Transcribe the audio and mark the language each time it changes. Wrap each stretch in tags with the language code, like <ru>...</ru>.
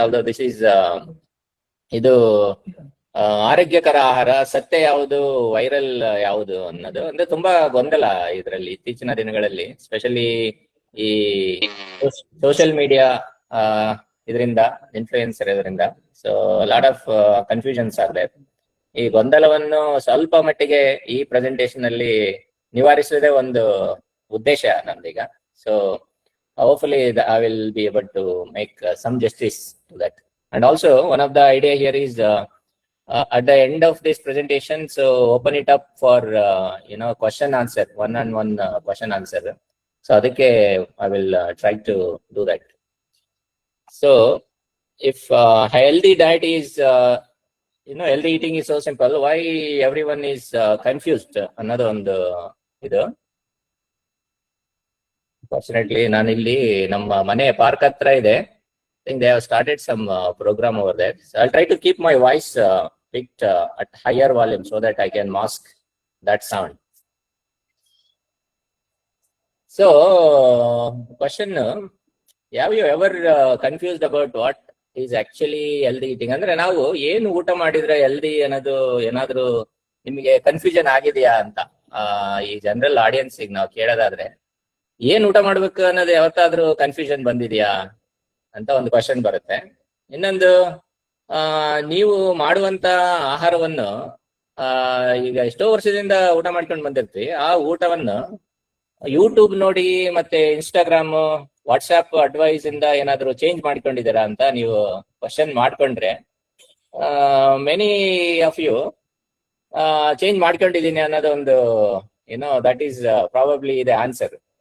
<kn>Although this is ಇದು ಆರೋಗ್ಯಕರ ಆಹಾರ, ಸತ್ಯ ಯಾವುದು, ವೈರಲ್ ಯಾವುದು ಅನ್ನೋದು ಅಂದ್ರೆ ತುಂಬಾ ಗೊಂದಲ ಇದರಲ್ಲಿ ಇತ್ತೀಚಿನ ದಿನಗಳಲ್ಲಿ, ಸ್ಪೆಷಲಿ ಈ ಸೋಷಿಯಲ್ ಮೀಡಿಯಾ ಇದರಿಂದ, ಇನ್ಫ್ಲೂಯೆನ್ಸರ್ ಇದರಿಂದ.</kn> <en>So lot of confusions are there.</en> <kn>ಈ ಗೊಂದಲವನ್ನು ಸ್ವಲ್ಪ ಮಟ್ಟಿಗೆ ಈ ಪ್ರೆಸೆಂಟೇಷನ್ ಅಲ್ಲಿ ನಿವಾರಿಸುವುದೇ ಒಂದು ಉದ್ದೇಶ ನಂದೀಗ.</kn> <en>So hopefully I will be able to make some justice to that. And also one of the idea here is at the end of this presentation, so open it up for question answer, one-on-one question answer. So adike I will try to do that. So if healthy diet is, healthy eating is so simple, why everyone is confused?</en> <kn>Another ಒಂದು ಇದು. Fortunately, ನಾನು ಇಲ್ಲಿ ನಮ್ಮ ಮನೆ park ಹತ್ರ ಇದೆ.</kn> <en>I think they have started some program over there. So I'll try to keep my voice picked at higher volume so that I can mask that sound. So, question: have you ever confused about what is actually healthy eating?</en> <kn>ಅಂದ್ರೆ ನಾವು ಏನು ಊಟ ಮಾಡಿದ್ರೆ healthy ಅನ್ನೋದು ಏನಾದ್ರೂ ನಿಮಗೆ confusion ಆಗಿದೆಯಾ ಅಂತ ಈ ಜನರಲ್ ಆಡಿಯನ್ಸ್ ನಾವು ಕೇಳೋದಾದ್ರೆ, ಏನ್ ಊಟ ಮಾಡ್ಬೇಕು ಅನ್ನೋದು ಯಾವತ್ತಾದ್ರೂ ಕನ್ಫ್ಯೂಷನ್ ಬಂದಿದ್ಯಾ ಅಂತ ಒಂದು ಕ್ವಶನ್ ಬರುತ್ತೆ. ಇನ್ನೊಂದು, ನೀವು ಮಾಡುವಂತ ಆಹಾರವನ್ನು ಈಗ ಎಷ್ಟೋ ವರ್ಷದಿಂದ ಊಟ ಮಾಡ್ಕೊಂಡು ಬಂದಿರ್ತೀವಿ, ಆ ಊಟವನ್ನು ಯೂಟ್ಯೂಬ್ ನೋಡಿ ಮತ್ತೆ ಇನ್ಸ್ಟಾಗ್ರಾಮ್, ವಾಟ್ಸ್ಆಪ್ ಅಡ್ವೈಸ್ ಇಂದ ಏನಾದ್ರು ಚೇಂಜ್ ಮಾಡ್ಕೊಂಡಿದ್ದೀರಾ ಅಂತ ನೀವು ಕ್ವಶನ್ ಮಾಡ್ಕೊಂಡ್ರೆ,</kn> <en>many of you</en> <kn>ಚೇಂಜ್ ಮಾಡ್ಕೊಂಡಿದ್ದೀನಿ ಅನ್ನೋದು ಒಂದು</kn> <en>That is probably the answer.</en>